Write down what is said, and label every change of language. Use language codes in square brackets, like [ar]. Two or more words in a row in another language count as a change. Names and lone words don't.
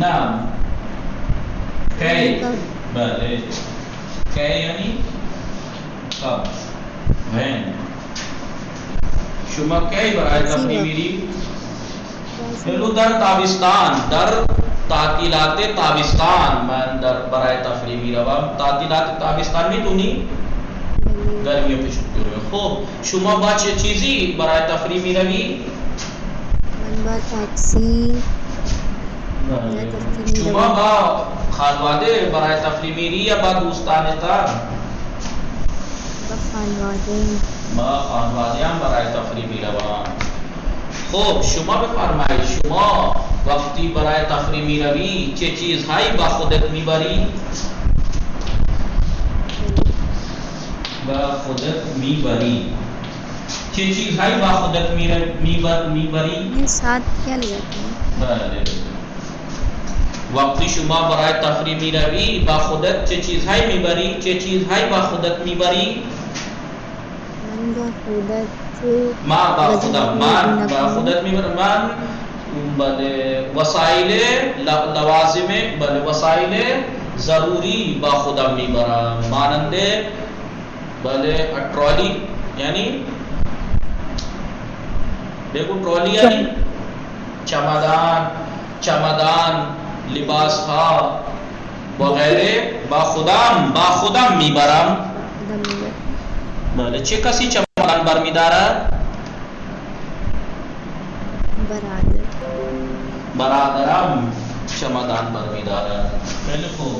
[fa] نه کی؟ بله کی یعنی کب؟ when. شما کی برای تفریح میری؟ پہلو در تابستان، در تعطیلات تابستان من در برای تفریح میروم. تعطیلات تابستان میدونی؟ [ur] گرمیوں کی چھٹیوں میں. [fa] خوب شما با چه چیزی برای تفریح میروی؟ من با تاکسی. شما با خانواده برای تفریح میری یا با دوستانتان؟ با خانواده. با خانواده هم برای تفریح میروم. خوب شما بفرمایید شما وقتی برای تفریح میروی چه چیزهایی با خودت میبری؟ با خودت میبری چه چیزهایی با خودت میبری؟ [ur] یہ ساتھ کیا لے جاتے ہیں؟ [fa] بله وقتی شما برای تفریح میروی با خودت چه چیزهایی میبری؟ چه چیزهایی با خودت میبری؟ من با خودت ما با خودت میبرم. من بله وسایل لوازم بله وسایل ضروری با خودم میبرم ماننده بله ٹرالی [ur] یعنی دیکھو [fa] ٹرالی یعنی چمدان لباس ها وغیره با خودم میبرم. بله چه کسی چمدان برمیدارد؟ برادرم چمدان برمیدارد. خیلی خوب.